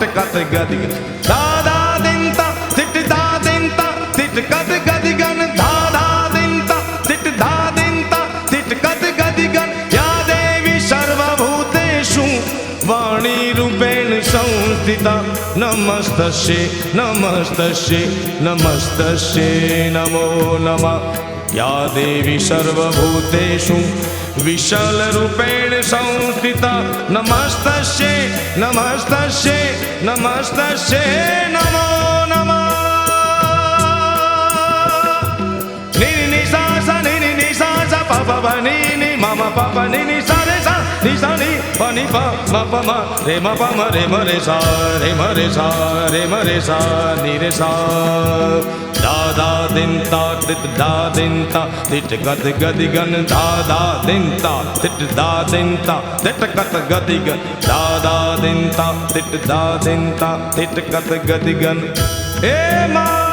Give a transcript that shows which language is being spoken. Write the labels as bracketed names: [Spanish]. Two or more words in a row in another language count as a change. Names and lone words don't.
[Sanskrit] कत गदिग धा धा दिन ता तिट धा दिन ता तिट कत गदिगन धा धा दिन ता तिट धा दिन ता तिट कत गदिगन या देवी सर्वभूतेषु वाणी रूपेण संस्थिता नमस्तस्यै नमस्तस्यै नमस्तस्यै नमो नमः या देवी सर्वभूतेषु विशालरूपेण संस्थिता नमस्तस्यै नमस्तस्यै नमस्तस्यै नमो नमः नि नि सा सा नि नि सा सा प प प नि नि म म प प नि नि सा रे सा नि सा नि प नि प म प म रे म प म रे म रे सा रे म रे सा रे म रे सा नि रे सा धा धा दिन ता तिट धा दिन ता तिट कत गदिगन धा धा दिन ता तिट धा दिन ता तिट कत गदिगन धा धा दिन ता तिट धा दिन ता तिट कत गदिगन [Hindi] हे मां